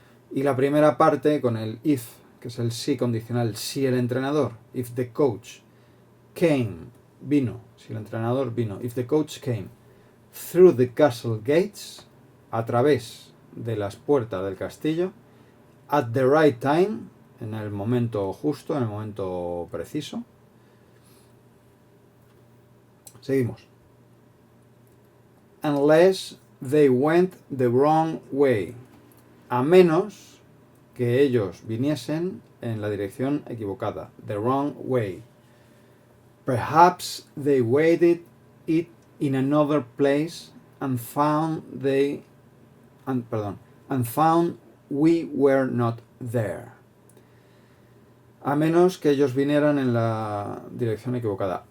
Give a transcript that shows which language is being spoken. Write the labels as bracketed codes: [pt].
[es] Y la primera parte con el if, que es el sí condicional, si el entrenador, [en] if the coach came, [es] vino, si el entrenador vino, [en] if the coach came through the castle gates, [es] a través de las puertas del castillo, [en] at the right time, [es] en el momento justo, en el momento preciso. Seguimos. [en] Unless they went the wrong way. [es] A menos que ellos viniesen en la dirección equivocada. [en] The wrong way. Perhaps they waited it in another place and found they and found we were not there. [es] A menos que ellos vinieran en la dirección equivocada.